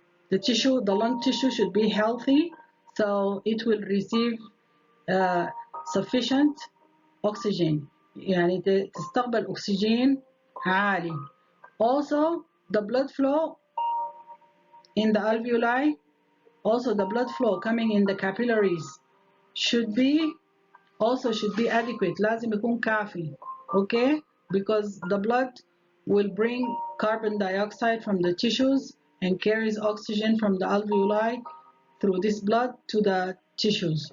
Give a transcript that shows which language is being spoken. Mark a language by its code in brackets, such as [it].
[en] The tissue, the lung tissue should be healthy, so it will receive sufficient oxygen. [ar] يعني تستقبل أكسجين عالي. [en] Also, the blood flow in the alveoli, also the blood flow coming in the capillaries should be adequate. [ar] لازم يكون كافي. [en] Okay, because the blood will bring carbon dioxide from the tissues and carries oxygen from the alveoli through this blood to the tissues.